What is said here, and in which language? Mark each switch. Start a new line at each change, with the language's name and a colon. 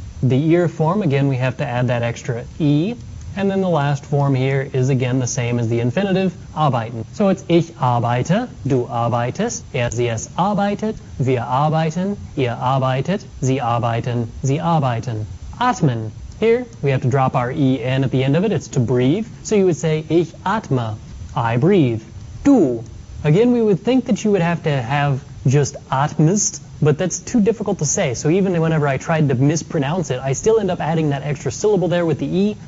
English: The ihr form, again, we have to add that extra e. And then the last form here is again the same as the infinitive, arbeiten.
German: So it's ich arbeite, du arbeitest, sie, es arbeitet, wir arbeiten, ihr arbeitet, sie arbeiten, sie arbeiten. Atmen.
English: Here we have to drop our en at the end of it. It's to breathe. So you would say
German: ich atme,
English: I breathe. Du Again, we would think that you would have to have just atmest, but that's too difficult to say. So even whenever I tried to mispronounce it, I still end up adding that extra syllable there with the E.